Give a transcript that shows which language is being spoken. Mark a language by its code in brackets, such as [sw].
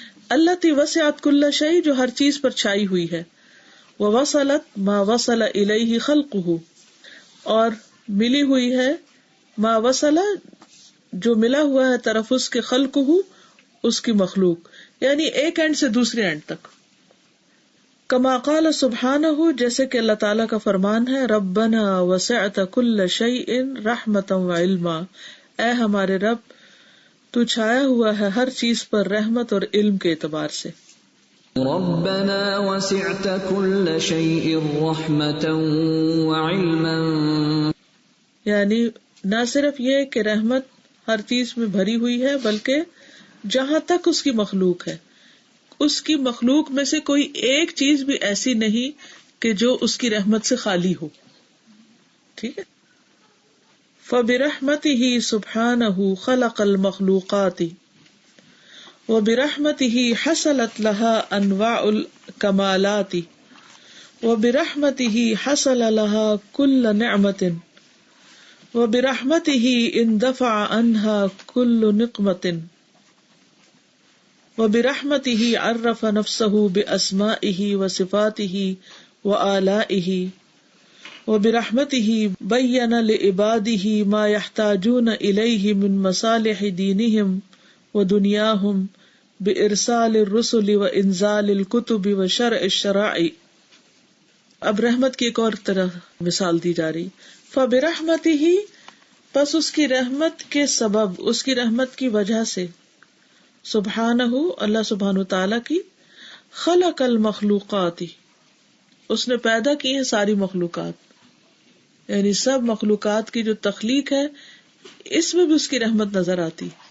[ar] التی وسعت کل شیء [ur] جو ہر چیز پر چھائی ہوئی ہے, [ar] ووصلت ما وصل الیہ خلقہ [ur] اور ملی ہوئی ہے, [ar] ما وصل [ur] جو ملا ہوا ہے طرف اس کے, [ar] خلقہ [ur] اس کی مخلوق, یعنی ایک اینڈ سے دوسرے اینڈ تک. [ar] کما قال سبحانہ [ur] جیسے کہ اللہ تعالیٰ کا فرمان ہے, [ar] ربنا وسعت کل شیء رحمتا وعلما, [ur] اے ہمارے رب تو چھایا ہوا ہے ہر چیز پر رحمت اور علم کے اعتبار سے. [ar] ربنا وسعت كل شيء رحمة وعلما, [ur] یعنی نہ صرف یہ کہ رحمت ہر چیز میں بھری ہوئی ہے بلکہ جہاں تک اس کی مخلوق ہے, اس کی مخلوق میں سے کوئی ایک چیز بھی ایسی نہیں کہ جو اس کی رحمت سے خالی ہو. ٹھیک ہے. [ar] فَبِرَحْمَتِهِ سُبْحَانَهُ خَلَقَ الْمَخْلُوقَاتِ وَبِرَحْمَتِهِ حَصَلَتْ لَهَا أَنْوَاعُ الْكَمَالَاتِ وَبِرَحْمَتِهِ حَصَلَ لَهَا كُلُّ نِعْمَةٍ وَبِرَحْمَتِهِ اندفع عنها كل نقمة وبرحمته عرف نفسه بأسمائه وصفاته وآلائه وبرحمته بين لعباده ما يحتاجون إليه من مصالح دينهم ودنياهم بإرسال الرسل وإنزال الكتب وشرع الشرائع. [ur] اب رحمت کی ایک اور طرح مثال دی جا رہی. [ar] فَبِرَحْمَتِهِ [ur] پس اس کی رحمت کے سبب، اس کی رحمت کی وجہ سے، سبحانہ اللہ سبحانہ تعالیٰ کی، [ar] خلق المخلوقات [ur] اس نے پیدا کی ہیں ساری مخلوقات، یعنی سب مخلوقات کی جو تخلیق ہے اس میں بھی اس کی رحمت نظر آتی.